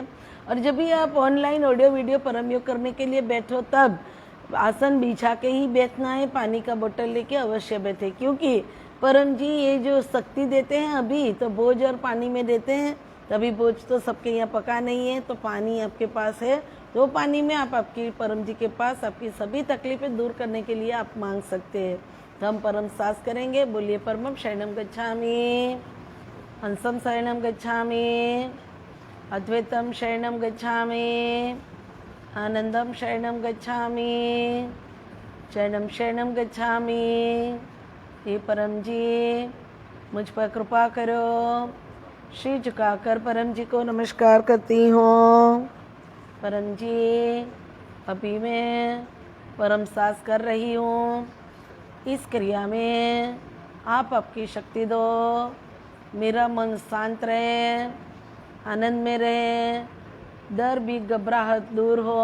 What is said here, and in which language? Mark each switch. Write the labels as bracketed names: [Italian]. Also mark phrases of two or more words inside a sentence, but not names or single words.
[Hindi] और जब भी आप [English] online audio video [Hindi] परम योग करने के लिए बैठो तब आसन बिछा के ही बैठना है, पानी का बोतल लेके अवश्य बैठे, क्योंकि परम जी ये जो शक्ति देते हैं अभी तो बोझ और पानी में देते हैं। तभी बोझ तो सबके यहाँ पका नहीं है, तो पानी आपके पास है, तो पानी में आप आपकी परम जी के पास आपकी सभी तकलीफें दूर करने के लिए आप मांग सकते हैं। तो हम परम सांस करेंगे, बोलिए [Sanskrit] परमम शरणम गच्छामि, हंसम शरणम गच्छामि, अद्वैतम शरणम गच्छामि, आनंदम शरणम गच्छामि, शरणम शरणम गच्छामि। [Hindi] हे परम जी मुझ पर कृपा करो। श्री झुकाकर परम जी को नमस्कार करती हूँ। परम जी अभी मैं परम सांस कर रही हूँ, इस क्रिया में आप आपकी शक्ति दो, मेरा मन शांत रहे, आनंद में रहे, डर भी घबराहट दूर हो।